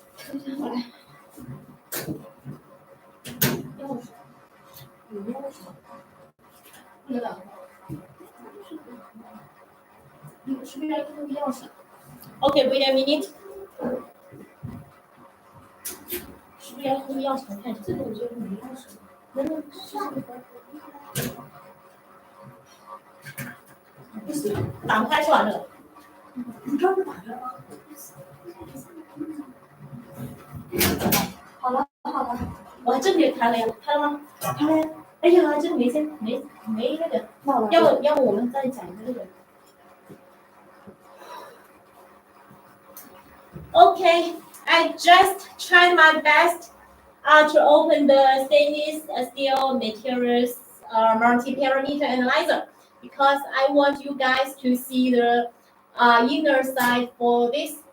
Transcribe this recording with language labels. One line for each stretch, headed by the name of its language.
Chinese: 推下来。钥匙？有钥匙吗？不能打开。你是不是要用钥匙？
English: Okay, wait a minute.
Chinese: 是不是要用钥匙？我看这个我觉得没钥匙。能不能试试看？不行，打不开是吧？这个。你刚不打开了吗？好了，我还真给开了呀，开了吗？开了呀。哎呀，这没那个，要不我们再讲一个这个。
English: Okay, I just tried my best to open the stainless steel materials multi-parameter analyzer because I want you guys to see the inner side for this.